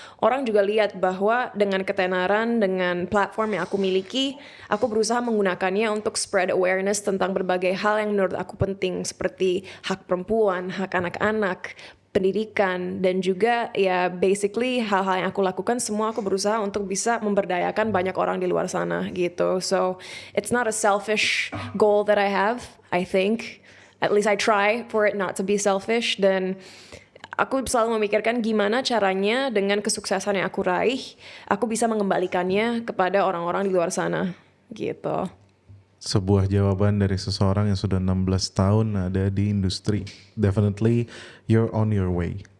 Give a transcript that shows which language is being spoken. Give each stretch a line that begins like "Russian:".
Indonesian: orang juga lihat bahwa dengan ketenaran, dengan platform yang aku miliki, aku berusaha menggunakannya untuk
English: spread awareness
Indonesian: tentang berbagai hal yang menurut aku penting, seperti hak perempuan, hak anak-anak, pendidikan, dan juga ya basically hal-hal yang aku lakukan semua aku berusaha untuk bisa memberdayakan banyak orang di luar sana gitu.
English: So it's not a selfish goal that I have, I think. At least I try for it not to be selfish,
Indonesian: dan aku selalu memikirkan gimana caranya dengan kesuksesan yang aku raih, aku bisa mengembalikannya kepada orang-orang di luar sana, gitu. Sebuah jawaban dari seseorang yang sudah 16 tahun ada di industri.
English: Definitely you're on your way.